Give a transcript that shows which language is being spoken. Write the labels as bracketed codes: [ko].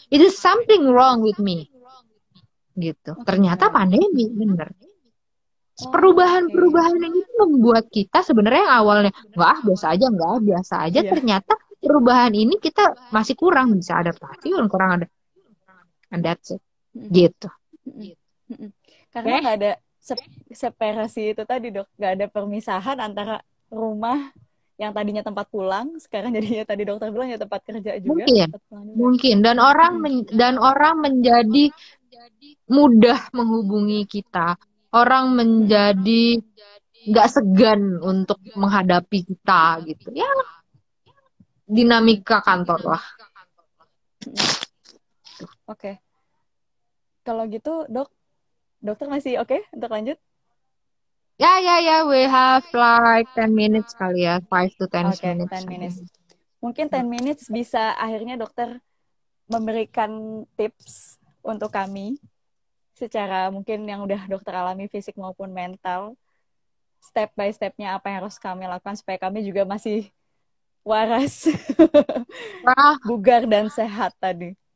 [en] It is something wrong with me. [id] Gitu. Ternyata pandemi, bener. Perubahan-perubahan ini membuat kita sebenarnya yang awalnya biasa aja. Ternyata perubahan ini kita masih kurang bisa adaptasi, kurang ada. [en] And that's it. [id] Gitu. Karena nggak ada separasi itu tadi, Dok. Nggak ada permisahan antara rumah yang tadinya tempat pulang, sekarang jadinya tadi dokter bilang ya tempat kerja juga. Mungkin. Dan orang menjadi mudah menghubungi kita. Orang menjadi nggak segan untuk menghadapi kita gitu. Ya, dinamika kantor lah. Oke. Kalau gitu, dokter masih oke untuk lanjut? [en] Ya, we have like 10 minutes [id] kali ya, [en] 5 to 10 minutes. 10 minutes. [id] Mungkin 10 minutes bisa akhirnya dokter memberikan tips untuk kami secara mungkin yang udah dokter alami fisik maupun mental, step by stepnya apa yang harus kami lakukan supaya kami juga masih waras, bugar dan sehat tadi.